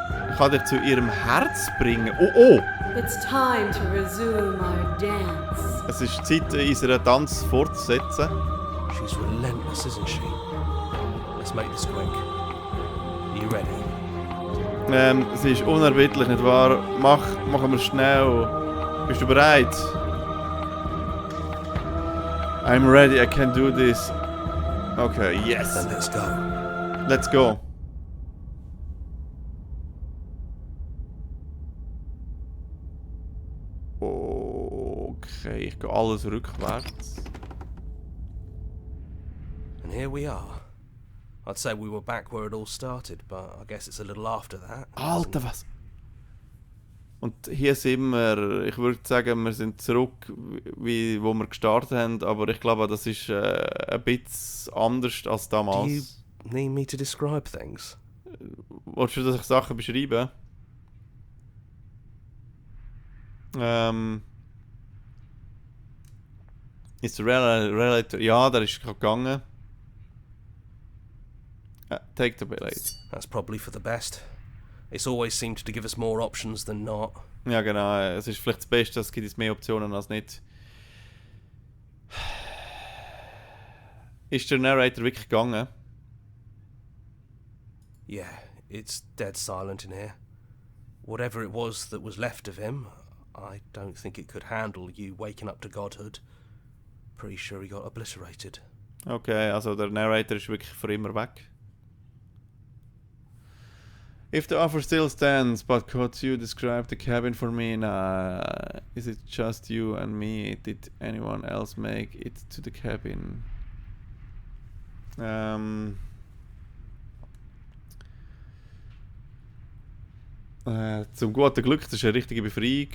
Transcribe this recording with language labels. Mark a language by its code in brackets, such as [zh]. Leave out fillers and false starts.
[de] Ich kann dich zu ihrem Herz bringen. Oh! [en] It's time to resume our dance. [de] Es ist Zeit, unseren Tanz fortzusetzen. [en] She's relentless, isn't she? Let's make this quick. Are you ready? [de] Es ist unerbittlich, nicht wahr? Machen wir schnell. Bist du bereit? [en] I'm ready, I can do this. Okay, yes. Then let's go. Let's go. [de] Okay, ich gehe alles rückwärts. [en] And here we are. I'd say we were back where it all started, but I guess it's a little after that. [de] Alter, was? Und hier sind wir, ich würde sagen, wir sind zurück, wie wo wir gestartet haben, aber ich glaube, das ist ein bisschen anders als [en] Do you [de] damals. [en] need me to describe things? [de] Wolltest du, dass ich Sachen beschreibe? Ist der Relator... Ja, der ist gegangen. [en] Take the blade. That's probably for the best. It's always seemed to give us more options than not. [de] Ja, genau. Es ist vielleicht das Beste, es gibt es mehr Optionen als nicht. Ist der Narrator wirklich gegangen? [en] Yeah, it's dead silent in here. Whatever it was that was left of him, I don't think it could handle you waking up to godhood. Pretty sure he got obliterated. [de] Okay, also der Narrator ist wirklich für immer weg. [en] If the offer still stands, but could you describe the cabin for me? Nah, is it just you and me? Did anyone else make it to the cabin? [de] Zum guten Glück, das ist eine richtige Befreiung.